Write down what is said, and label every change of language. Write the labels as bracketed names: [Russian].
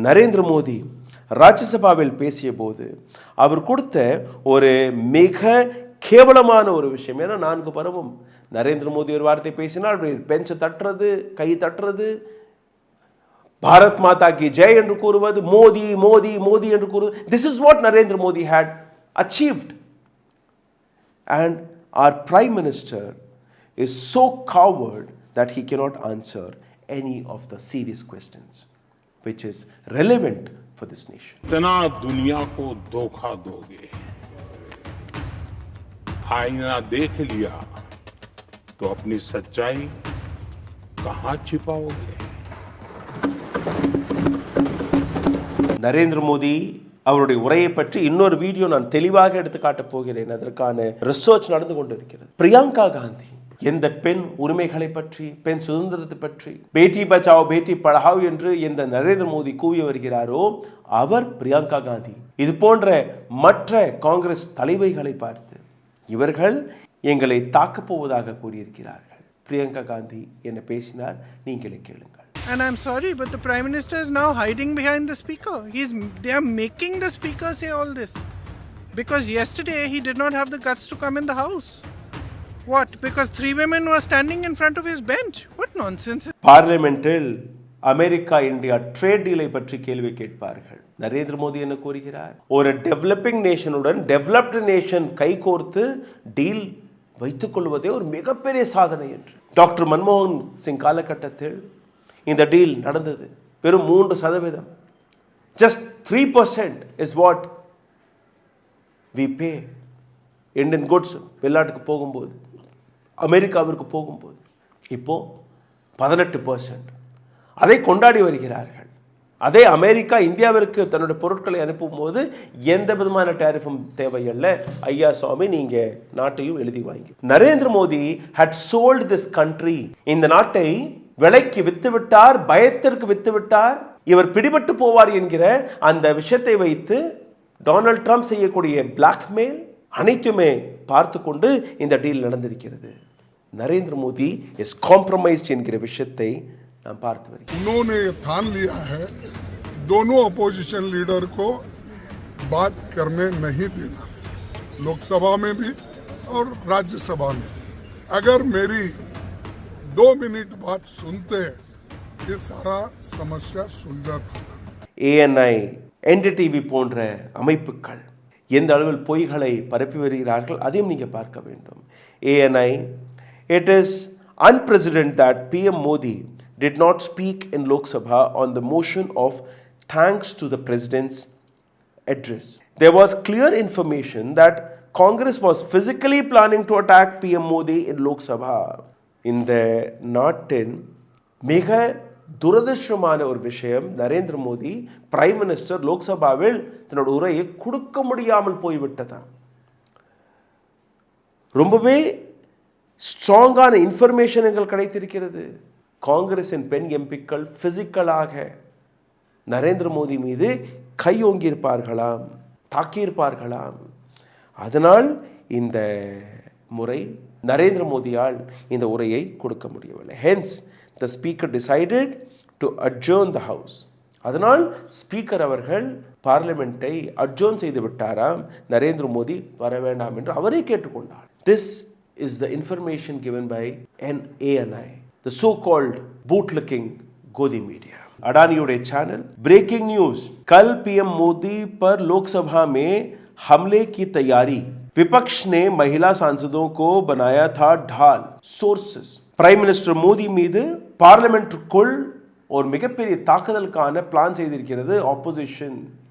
[Tamil] நரேந்திர மோடி ராஜ்யசபாவில் பேசிய போது அவர் கொடுத்த ஒரு மிக கேவலமான ஒரு விஷயம். ஏன்னா 4 பருவம் நரேந்திர மோடி ஒரு வார்த்தை பேசினால் பெஞ்சை தட்டுறது, கை தட்டுறது, பாரத் மாதா கி ஜெய் என்று கூறுவது, மோடி மோடி மோடி என்று கூறுவது. [English] This is what Narendra Modi had achieved. And our Prime Minister is so coward that he cannot answer any of the serious questions which is relevant for this nation. [Hindi] इतना दुनिया को धोखा दोगे, आईना देख लिया तो अपनी सच्चाई कहां छिपाओगे? [Tamil] நரேந்திர மோடி அவருடைய உரையை பற்றி இன்னொரு வீடியோ நான் தெளிவாக எடுத்து காட்டப் போகிறேன். அதற்கான ரிசர்ச் நடந்து கொண்டிருக்கிறது. பிரியங்கா காந்தி எந்த பெண் உரிமைகளை பற்றி, பெண் சுதந்திரத்தை பற்றி, பேட்டி பச்சாவோ பேட்டி பढ़ाओ என்று எந்த நரேந்திர மோடி கூவி வருகிறாரோ அவர் பிரியங்கா காந்தி. இது போன்ற மற்ற காங்கிரஸ் தலைவைகளை பார்த்து இவர்கள் எங்களை தாக்கப் போவதாக கூறியிருக்கிறார்கள். பிரியங்கா காந்தி என்ன பேசினார், நீங்களே கேளுங்கள். [English] And I'm sorry, but the Prime Minister is now hiding behind the Speaker. They are making the Speaker say all this. Because yesterday he did not have the guts to come in the House. What? Because 3 women were standing in front of his bench? What nonsense. [Tamil] பார்லிமெண்டில் America India trade டீலை பற்றி கேள்வி கேட்பார்கள். நரேந்திர மோடி என்ன கூறுகிறார்? ஒரு developing நேஷனுடன் developed nation கைகோர்த்து deal வைத்துக் கொள்வதே ஒரு மிகப்பெரிய சாதனை என்று. டாக்டர் மன்மோகன் சிங் காலகட்டத்தில் இந்த டீல் நடந்தது. வெறும் 3%. [English] Just 3% is what we pay Indian goods [Tamil] வெளிநாட்டுக்கு போகும்போது, அமெரிக்காவிற்கு போகும்போது. இப்போ 18%. அதை கொண்டாடி வருகிறார்கள். அதே அமெரிக்கா இந்தியாவிற்கு தன்னுடைய பொருட்களை அனுப்பும்போது எந்த விதமான டேரிஃபும் தேவையில்லை, ஐயா சுவாமி நீங்க நாட்டையும் எழுதி வாங்கி. Narendra Modi [English] had sold this country, [Tamil] இந்த நாட்டை விலைக்கு வித்துவிட்டார், பயத்திற்கு வித்துவிட்டார். இவர் பிடிபட்டு போவார் என்கிற அந்த விஷயத்தை வைத்து டொனால்ட் ட்ரம்ப் செய்யக்கூடிய பிளாக்மெயில் அனைத்துமே பார்த்து கொண்டு இந்த டீல் நடந்திருக்கிறது. நரேந்திர மோடி [English] is compromised [Tamil] என்கிற விஷயத்தை நாம் பார்த்து வருகிறோம். [Hindi] उन्होंने ये ठान लिया है दोनों अपोजिशन लीडर को बात करने नहीं देना, लोकसभा में भी और राज्यसभा में भी. अगर मेरी 2 मिनट बात सुनते ये सारा समस्या सुलझा था. [Tamil] ANI, NDTV போன்ற அமைப்புகள் எந்த அளவில் பொய்களை பரப்பி வருகிறார்கள் அதையும் நீங்க பார்க்க வேண்டும். [English] ANI, it is unprecedented that PM Modi did not speak in Lok Sabha on the motion of thanks to the president's address. There was clear information that Congress was physically planning to attack PM Modi in Lok Sabha. [Tamil] இந்த நாட்டின் மிக துரதிர்ஷ்டமான ஒரு விஷயம், Narendra Modi prime minister லோக்சபாவில் தன்னோட உரையை கொடுக்க முடியாமல் போய்விட்டதா. ரொம்பவே ஸ்ட்ராங்கான இன்ஃபர்மேஷன்கள் கிடைத்திருக்கிறது. காங்கிரசின் பெண் எம்பிக்கள் பிசிக்கலாக நரேந்திர மோடி மீது கையோங்கியிருப்பார்களாம், தாக்கியிருப்பார்களாம். அதனால் இந்த முறை நரேந்திர மோடியால் இந்த உரையை கொடுக்க முடியவில்லை. [English] Hence the speaker decided to adjourn the house. [Tamil] அதனால் ஸ்பீக்கர் அவர்கள் பார்லிமெண்ட்டை அட்ஜர்ன் செய்து விட்டாராம். நரேந்திர மோடி வர வேண்டாம் என்று அவரே கேட்டுக்கொண்டார். [English] This is the information given by ANI, the so called bootlicking godi media. [Hindi] अडानियों चैनल ब्रेकिंग न्यूज, कल PM मोदी पर लोकसभा में हमले की तैयारी, विपक्ष ने महिला सांसदों को बनाया था ढाल. [Tamil] सोर्सेस, பிரைம் மினிஸ்டர் மோடி மீது பார்லிமெண்ட்டுக்குள் ஒரு மிகப்பெரிய தாக்குதலுக்கான பிளான் செய்திருக்கிறது ஆப்போசிஷன்.